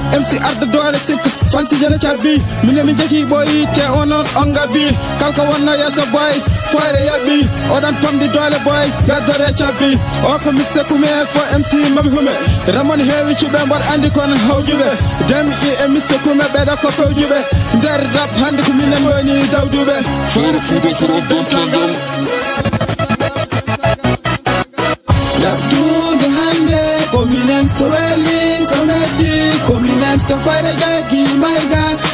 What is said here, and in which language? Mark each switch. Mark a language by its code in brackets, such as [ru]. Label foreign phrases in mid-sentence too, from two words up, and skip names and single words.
[ff] M C arda doole sikka, fansi jene cabbi. Mine mi jagi boy, te onon on gabi. Kalko wonno yeso boy, fayre yabbi. Oɗon pamdi doole boy, gaddore cabbi. O ko Mister Kume fo M C mami hume. Ramon heewi cuɓe mbar andi kono hawjuɓe. Dem i e Mister Kume ɓeɗo ko fewjuɓe. Nder rap hande ko minen woni dawduɓe. Fayre Fouta from Dentangal. Rabdude hande, ko minen so weli, so metti, ko minen so fayre jaggi, [en] my God.